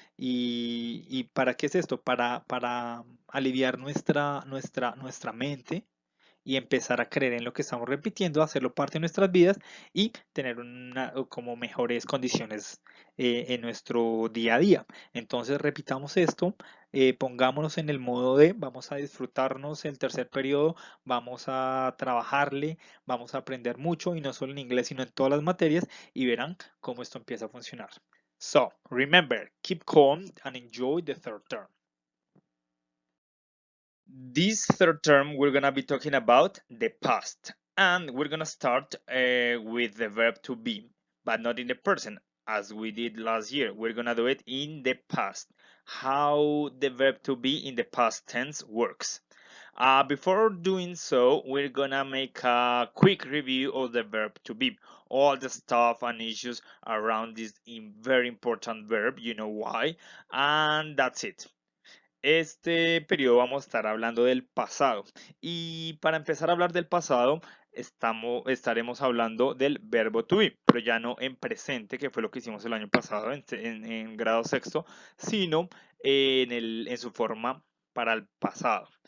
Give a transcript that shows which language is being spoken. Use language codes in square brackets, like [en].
[es] ¿Y para qué es esto? Para aliviar nuestra mente y empezar a creer en lo que estamos repitiendo, hacerlo parte de nuestras vidas y tener como mejores condiciones en nuestro día a día. Entonces repitamos esto, pongámonos en el modo de vamos a disfrutarnos el tercer periodo, vamos a trabajarle, vamos a aprender mucho y no solo en inglés sino en todas las materias y verán cómo esto empieza a funcionar. [en] So, remember, keep calm and enjoy the third term. This third term, we're going to be talking about the past. And we're going to start with the verb to be, but not in the present, as we did last year. We're going to do it in the past. How the verb to be in the past tense works. Before doing so, we're going to make a quick review of the verb to be. All the stuff and issues around this very important verb, you know why. And that's it. [es] Este periodo vamos a estar hablando del pasado y para empezar a hablar del pasado estaremos hablando del verbo to be, pero ya no en presente, que fue lo que hicimos el año pasado en grado sexto, sino en su forma para el pasado.